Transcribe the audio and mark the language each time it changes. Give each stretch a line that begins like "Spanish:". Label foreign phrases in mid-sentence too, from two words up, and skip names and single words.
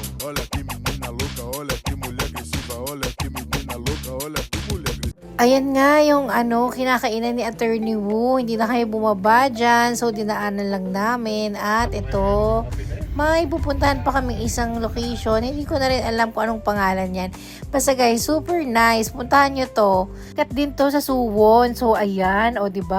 Portuguese: Olha que menina louca, olha que mulher agressiva, olha que menina louca, olha que mulher agressiva.
Filipino: Ayan nga yung kinakainan ni Attorney Wu. Hindi na kayo bumaba dyan. So, dinaanan lang namin. At ito, may pupuntahan pa kaming isang location. Hindi ko na rin alam kung anong pangalan yan. Basta guys,
English: super nice.
Filipino: Puntahan nyo to. Kat din to sa Suwon. So, ayan. O, diba?